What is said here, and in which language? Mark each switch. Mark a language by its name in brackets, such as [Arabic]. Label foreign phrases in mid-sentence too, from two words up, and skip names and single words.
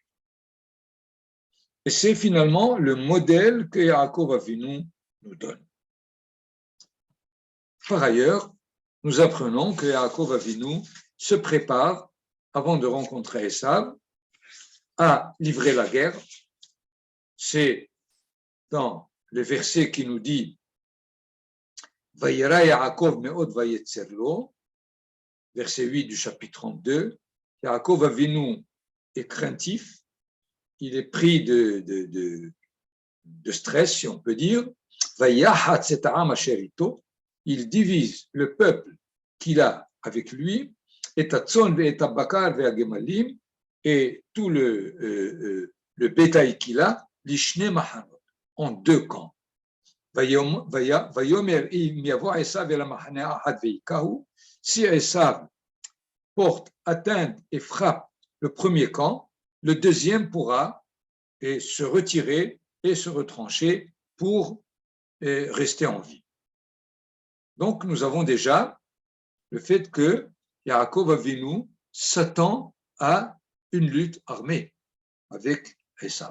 [French] Et c'est finalement le modèle que Yaakov Avinu nous donne. Par ailleurs, nous apprenons que Yaakov Avinu se prépare, avant de rencontrer Esav, à livrer la guerre. C'est dans le verset qui nous dit [Hebrew] ויירא יעקב מאד ויצר לו, [French] verset 8 du chapitre 32. Yaakov Avinu est craintif, il est pris de stress, si on peut dire. [Hebrew] ויחץ את העם אשר אתו, [French] il divise le peuple qu'il a avec lui, et [Hebrew] הצאן ואת הבקר ואת הגמלים, [French] et tout le bétail qu'il a, [Hebrew] לשני מחנות, [French] en deux camps. [Hebrew] ויאמר אם יבוא עשו אל המחנה האחת והכהו, [French] si Esav porte atteinte et frappe le premier camp, le deuxième pourra se retirer et se retrancher pour rester en vie. Donc, nous avons déjà le fait que Yaakov Avinu s'attend à une lutte armée avec Esav.